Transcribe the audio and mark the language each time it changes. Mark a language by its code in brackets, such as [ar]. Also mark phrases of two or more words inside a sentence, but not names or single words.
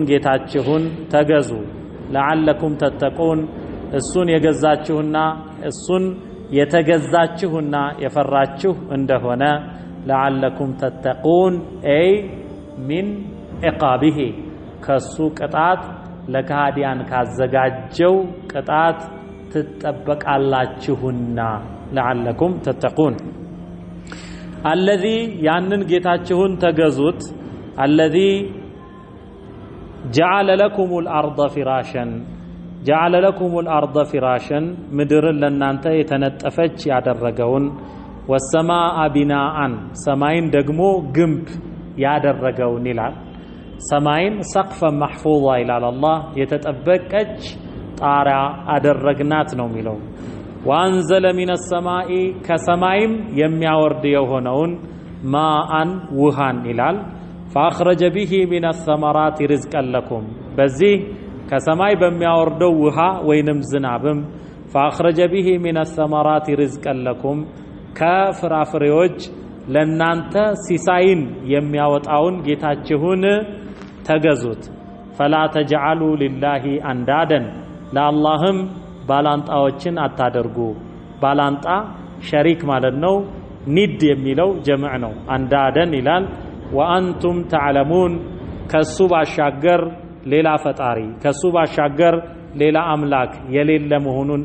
[am] ጌታችሁን ተገዙ [ar] لعلكم تتقون [am] እሱን የገዛችሁና እሱን የተገዛችሁና የፈራችሁ እንደሆነ [ar] لعلكم تتقون [am] አይ [ar] من عقابه [am] ከሱ ቅጣት ለካዲያን ካዘጋጀው ቅጣት ትጠበቃላችሁና [ar] لعلكم تتقون [am] الذي ያንን ጌታችሁን ተገዙት الذي [ar] جعل لكم الارض فراشا جعل لكم الارض فراشا [am] ምድርን ለናንተ የተነጠፈች ያደረገውን [ar] والسماء بناء [am] ሰማይን ደግሞ ግንብ ያደረገውን ይላል ሰማይን [ar] سقفا محفوظا [am] ይላል አላህ የተጠበቀች ጣሪያ አደረግናት ነው የሚለው [ar] وانزل من السماء كسمايم [am] የሚያወርድ የሆነውን ማአን ውሃን ይላል [ar] فاخرج به من الثمرات رزقا لكم [am] በዚህ ከሰማይ በሚያወርደው ውሃ ወይንም ዝናብም [ar] فاخرج به من الثمرات رزقا لكم [am] ከፍራፍሬዎች ለናንተ ሲሳይን የሚያወጣውን ጌታችሁን ተገዙት [ar] فلا تجعلوا لله اندادا [am] ለአላህም ባላንጣዎችን አታደርጉ ባላንጣ ሸሪክ ማለት ነው ኒድ የሚለው ጀምዕ ነው አንዳደን ይላል [ar] وأنتم تعلمون [am] ከሱ ባሻገር ሌላ ፈጣሪ ከሱ ባሻገር ሌላ አምላክ የሌለ መሆኑን